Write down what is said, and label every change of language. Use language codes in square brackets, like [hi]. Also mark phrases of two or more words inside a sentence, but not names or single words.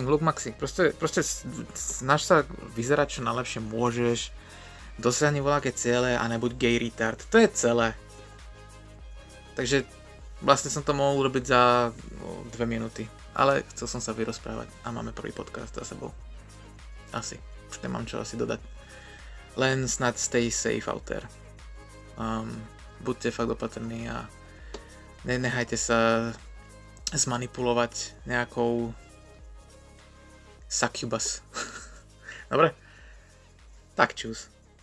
[sk] Proste snaž sa vyzerať čo najlepšie môžeš, dosiahni voľaké ciele a nebuď [en] gay retard. [sk] To je celé. Takže vlastne som to mohol urobiť za 2 minúty. Ale chcel som sa vyrozprávať a máme prvý podcast za sebou. Asi. Už nemám čo asi dodať. Len snad [en] stay safe out there. [sk] Buďte fakt opatrní a nenechajte sa zmanipulovať nejakou succubus. Dobre? Tak čus.